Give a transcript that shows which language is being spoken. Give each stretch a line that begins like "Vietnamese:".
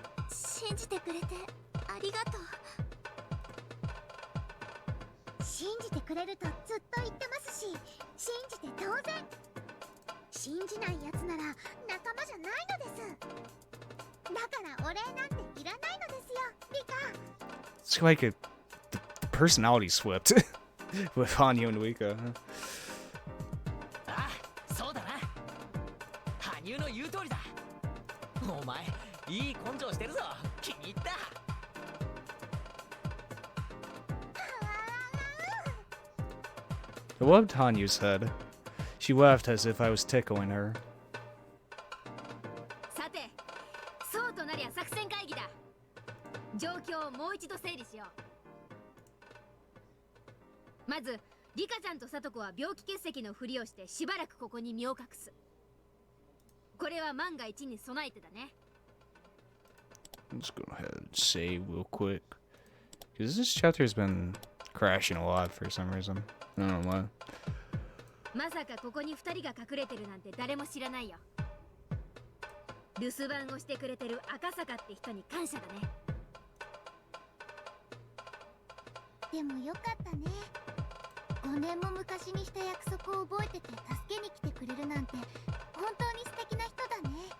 Japanese: 信じてくれてありがとう。信じてくれるとずっと言ってますし、信じて当然。信じないやつなら仲間じゃないのです。だからお礼なんていらないのですよ、リカ。
English: It's like the personality flipped with Hanyu and Rika.
Japanese: ああ、そうだな。羽生の言う通りだ。お前、いい根性してるぞ。気に入った。
English: I loved Hanyu's head. She laughed as if I was tickling her.
Japanese: さて、そうとなりゃ作戦会議だ。状況をもう一度整理しよう。まず、リカちゃんとサトコは病気結石のふりをしてしばらくここに身を隠す。これは万が一に備えてだね。
English: I'm just go ahead and save real quick. Because this chapter has been crashing a lot for some reason. I don't know why.
Japanese: まさかここに2人が隠れてるなんて誰も知らないよ。留守番をしてくれてる赤坂って人に感謝だね。でもよかったね。 5年も昔にした約束を覚えてて助けに来てくれるなんて本当に素敵な人だね。